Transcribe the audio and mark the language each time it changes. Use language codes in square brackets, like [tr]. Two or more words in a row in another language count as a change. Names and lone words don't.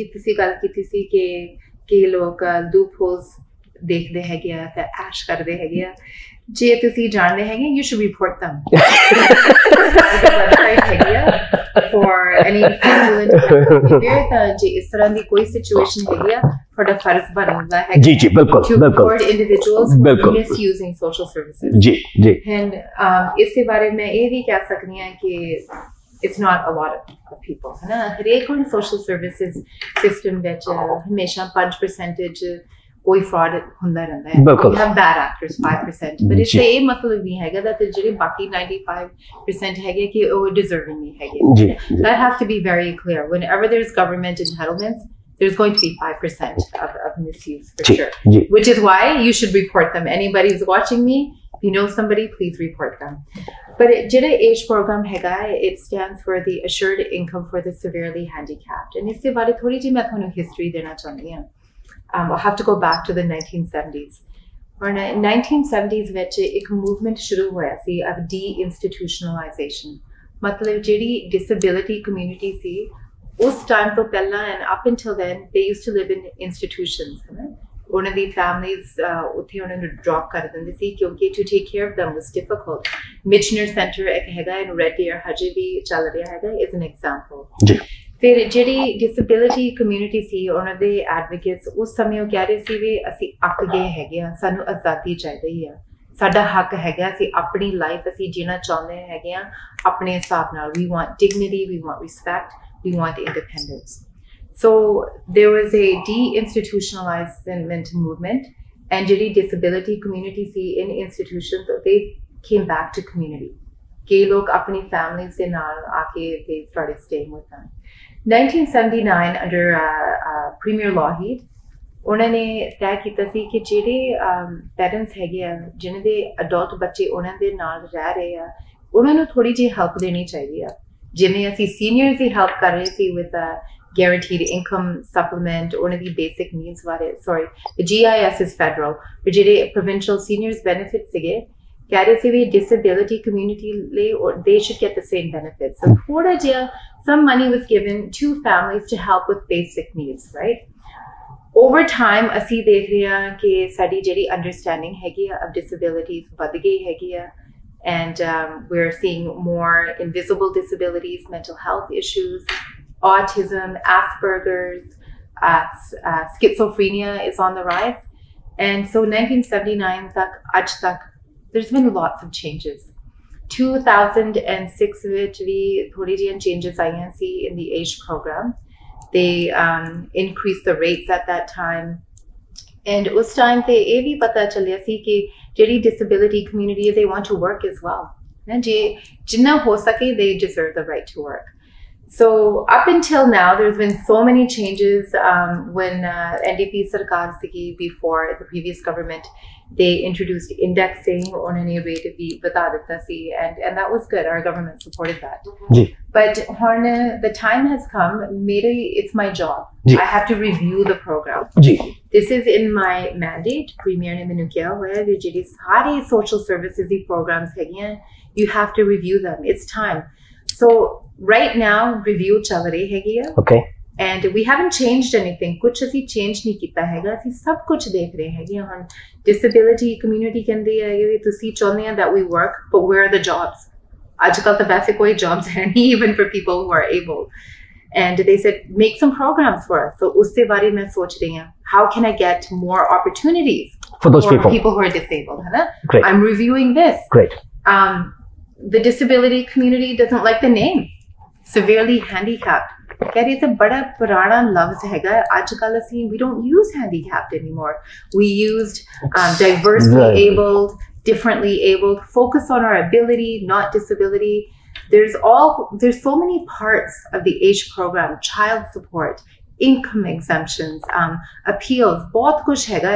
[pa] ਤੁਸੀਂ ਗੱਲ ਕੀਤੀ ਸੀ ਕਿ ਲੋਕ ਲੂਪ ਹੋਲਸ ਦੇਖਦੇ ਹੈਗੇ ਆ ਤੇ ਐਸ਼ ਕਰਦੇ ਹੈਗੇ ਆ। ਜੇ ਤੁਸੀਂ ਜਾਣਦੇ ਹੈਗੇ, [en] you should report them website [pa] ਹੈਗੀ ਆ [en] for any fraudulent behavior. [pa] ਤਾਂ ਜੇ ਇਸ ਤਰ੍ਹਾਂ ਦੀ ਕੋਈ ਸਿਚੁਏਸ਼ਨ ਹੈਗੀ ਆ, ਤੁਹਾਡਾ ਫਰਜ਼ ਬਣਦਾ ਹੈ ਜੀ ਜੀ ਬਿਲਕੁਲ [en] to [pa] ਬਿਲਕੁਲ [en] report individuals who are misusing social services। [pa] ਜੀ ਜੀ। and ਇਸੇ ਬਾਰੇ ਮੈਂ ਇਹ ਵੀ ਕਹਿ ਸਕਦੀ ਹਾਂ ਕਿ [en] it's not a lot of people [pa] ਹੈ ਨਾ। ਹਰੇਕ ਹੁਣ [en] social services system [pa] ਵਿੱਚ ਹਮੇਸ਼ਾ 5% ਕੋਈ fraud ਹੁੰਦਾ ਰਹਿੰਦਾ ਹੈ। ਬਿਲਕੁਲ। [en] We have bad actors 5%, but [pa] ਇਸੇ ਇਹ ਮਤਲਬ ਨਹੀਂ ਹੈਗਾ that ਜਿਹੜੇ ਬਾਕੀ 95% ਹੈਗੇ ਕਿ ਉਹ deserving ਨਹੀਂ ਹੈਗੇ। ਜੀ। [en] That has to be very clear. Whenever there's government entitlements, there's going to be 5% of misuse for sure. Which is why you should report them. Anybody who's watching me, if you know somebody, please report them. But ਜਿਹੜੇ age program ਹੈਗਾ, it stands for the Assured Income for the Severely Handicapped. [pa] And ਇਸੇ ਬਾਰੇ ਥੋੜੀ ਜਿਹੀ ਮੈਂ ਤੁਹਾਨੂੰ history ਦੇਣਾ ਚਾਹੁੰਦੀ ਹਾਂ। [en] I'll have to go back to the 1970s. [pa] Or 1970s ਵਿੱਚ ਇੱਕ movement ਸ਼ੁਰੂ ਹੋਇਆ ਸੀ [en] of de-institutionalization। [pa] ਮਤਲਬ ਜਿਹੜੀ [en] disability community [pa] ਸੀ ਉਸ ਟਾਈਮ ਤੋਂ ਪਹਿਲਾਂ [en] and up until then they used to live in institutions। [pa] ਉਹਨਾਂ ਦੀ families ਉੱਥੇ ਉਹਨਾਂ ਨੂੰ drop ਕਰ ਦਿੰਦੇ ਸੀ ਕਿਉਂਕਿ [en] to take care of them was difficult। [pa] Michener Center ਇੱਕ ਹੈਗਾ in Red Deer, ਹਜੇ ਵੀ ਚੱਲ ਰਿਹਾ ਹੈਗਾ, [en] is an example। ਜੀ। [pa] ਫਿਰ ਜਿਹੜੀ disability community ਸੀ, ਉਹਨਾਂ ਦੇ advocates ਉਸ ਸਮੇਂ ਉਹ ਕਹਿ ਰਹੇ ਸੀ ਵੀ ਅਸੀਂ ਅੱਕ ਗਏ ਹੈਗੇ ਆ, ਸਾਨੂੰ ਆਜ਼ਾਦੀ ਚਾਹੀਦੀ ਆ, ਸਾਡਾ ਹੱਕ ਹੈਗਾ, ਅਸੀਂ ਆਪਣੀ ਲਾਈਫ ਅਸੀਂ ਜੀਣਾ ਚਾਹੁੰਦੇ ਹੈਗੇ ਆ ਆਪਣੇ ਹਿਸਾਬ ਨਾਲ। [en] We want dignity, we want respect, we want independence। So there was a de-institutionalization movement, and ਜਿਹੜੀ disability community ਸੀ in institutions, they came back to community। [pa] ਕਈ ਲੋਕ ਆਪਣੀ families ਦੇ ਨਾਲ ਆ ਕੇ [en] they started staying with them। [pa] 1979 under Premier Lougheed, ਉਹਨਾਂ ਨੇ ਤੈਅ ਕੀਤਾ ਸੀ ਕਿ ਜਿਹੜੇ ਪੈਰੈਂਟਸ ਹੈਗੇ ਆ ਜਿਨ੍ਹਾਂ ਦੇ ਅਡਲਟ ਬੱਚੇ ਉਹਨਾਂ ਦੇ ਨਾਲ ਰਹਿ ਰਹੇ ਆ, ਉਹਨਾਂ ਨੂੰ ਥੋੜੀ ਜਿਹੀ ਹੈਲਪ ਦੇਣੀ ਚਾਹੀਦੀ ਆ। ਜਿਵੇਂ ਅਸੀਂ ਸੀਨੀਅਰਸ ਦੀ ਹੈਲਪ ਕਰ ਰਹੇ ਸੀ [en] with guaranteed income supplement, [pa] ਉਹਨਾਂ ਦੀ [en] basic needs ਬਾਰੇ, the GIS is federal, [pa] ਪਰ ਜਿਹੜੇ [en] provincial seniors benefits [pa] ਸੀਗੇ ਕਹਿ ਰਹੇ ਸੀ ਵੀ [en] disability community [pa] ਲਈ [en] they should get the same benefits। So [pa] ਥੋੜਾ ਜਿਹਾ [en] some money was given to families to help with basic needs, right? Over time [pa] ਅਸੀਂ ਦੇਖ ਰਹੇ ਹਾਂ ਕਿ ਸਾਡੀ ਜਿਹੜੀ understanding ਹੈਗੀ ਆ [en] of disabilities [pa] ਵੱਧ ਗਈ ਹੈਗੀ ਆ, [en] and we're seeing more invisible disabilities, mental health issues, autism, Asperger's, schizophrenia is on the rise। And so 1979 [pa] ਤੱਕ ਅੱਜ ਤੱਕ [en] there's been lots of changes। [pa] 2006 ਵਿੱਚ ਵੀ ਥੋੜੀ ਜਿਹੀ changes ਆਈਆਂ ਸੀ [en] in the age program। They increased the rates at that time, and [pa] ਉਸ time ਤੇ ਇਹ ਵੀ ਪਤਾ ਚੱਲਿਆ ਸੀ ਕਿ ਜਿਹੜੀ [en] disability community they want to work as well। [pa] ਜੇ ਜਿੰਨਾ ਹੋ ਸਕੇ [en] they deserve the right to work। So up until now, there's been so many changes। When NDP [pa] ਸਰਕਾਰ ਸੀਗੀ [en] before the previous government, they introduced indexing on any rate [pa] ਵੀ ਬਤਾ ਦਿੱਤਾ ਸੀ, [en] and that was good. Our government supported that। [pa] Ji. [en] But the time has come, it's my job। [pa] Ji. [en] I have to review the program। [pa] Ji. [en] This is in my mandate। [pa] Premier ਨੇ ਮੈਨੂੰ ਕਿਹਾ ਹੋਇਆ ਹੈ ਜਿਹੜੀ ਸਾਰੇ [en] social services [pa] di programs hagiyan, [en] you have to review them। It's time। So right now review [pa] ਚੱਲ ਰਹੀ ਹੈਗੀ ਹੈ। Okay। [en] And we haven't changed anything। [pa] ਕੁਝ ਅਸੀਂ ਚੇਂਜ ਨਹੀਂ ਕੀਤਾ ਹੈਗਾ, ਅਸੀਂ ਸਭ ਕੁਝ ਦੇਖ ਰਹੇ ਹੈਗੇ ਹਾਂ। [en] Disability community [pa] ਕਹਿੰਦੀ ਹੈ ਇਹ ਤੁਸੀਂ ਚਾਹੁੰਦੇ ਆ [en] that we work, but where are the jobs? [pa] ਅੱਜ ਕੱਲ ਤਾਂ ਵੈਸੇ ਕੋਈ jobs ਹੈ ਨਹੀਂ [en] even for people who are able। And they said make some programs for us। so [pa] ਉਸ ਦੇ ਬਾਰੇ ਮੈਂ ਸੋਚ ਰਹੀ ਹਾਂ [en] how can I get more opportunities for those people who are disabled, [pa] ਹੈ ਨਾ। [en] Great। I'm reviewing this। Great। The disability community doesn't like the name severely handicapped। [pa] ਕਹਿ ਰਹੀ ਹੈ ਬੜਾ ਪੁਰਾਣਾ ਲਫ਼ਜ਼ ਹੈਗਾ, ਅੱਜਕੱਲ ਅਸੀਂ [en] we don't use handicapped anymore। we used diversely abled, differently abled, focus on our ability, not disability। there's so many parts of the age program, child support, income exemptions, appeals, [pa] ਬਹੁਤ ਕੁਝ ਹੈਗਾ।